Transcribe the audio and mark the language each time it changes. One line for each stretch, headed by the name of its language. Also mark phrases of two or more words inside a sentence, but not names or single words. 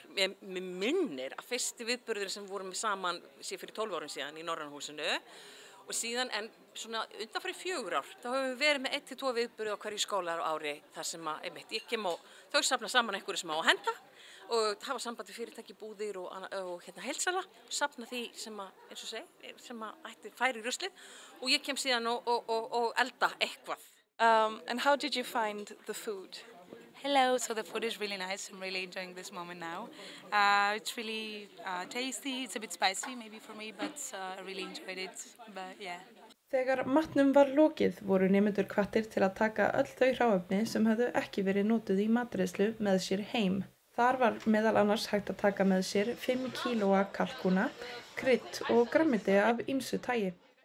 Icelandic: Mér minnir að fyrsti viðburður sem vorum við saman fyrir 12 árum síðan í Norrænhúsinu og síðan en svona undanfari 4 ár þá höfum við verið með 1 til 2 viðburði á hverju skóla á ári þar sem að ég kem og þau safna saman einhverju sem á að henda og hafa samband við fyrirtæki, búðir og heildsala og safna því sem að, eins og sem að ætti færi í ruslið og ég kem síðan og elda eitthvað.
English: And how did you find the food? Hello, so the food is really nice. I'm really enjoying this moment now. It's really tasty. It's a bit spicy maybe for me, but I really enjoyed it. But yeah.
Icelandic: Þegar matnum var lokið voru nemendur hvattir til að taka öll þau hráefni sem höfðu ekki verið notuð í matreiðslu með sér heim. Þar var meðal annars hægt að taka með sér 5 kílóa kalkúna, krydd og grænmeti af ýmsu tagi.